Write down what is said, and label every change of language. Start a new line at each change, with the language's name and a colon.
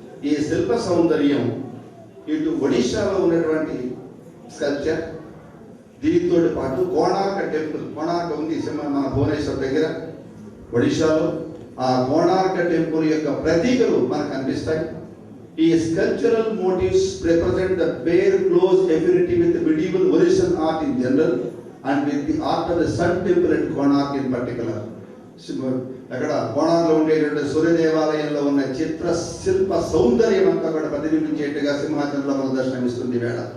Telugu: ఈ శిల్ప సౌందర్యం ఇటు ఒడిశాలో ఉన్నటువంటి స్కల్ప్చర్, దీంతో పాటు కోణార్క టెంపుల్, కోణార్క ఉంది మన భువనేశ్వర్ దగ్గర ఒడిశాలో. ఆ కోణార్క టెంపుల్ యొక్క ప్రతీకలు మనకు కనిపిస్తాయి.
English: ఈ sculptural motives represent the very close affinity with medieval Orisian art in general and with the art of the Sun Temple at Konark in particular.
Telugu: అక్కడ కోణార్లో ఉండేటువంటి సూర్య దేవాలయంలో ఉన్న చిత్ర శిల్ప సౌందర్యం అంతా కూడా ప్రతిబింబించేట్టుగా సింహాచలంలో మన దర్శనమిస్తుంది వేళ.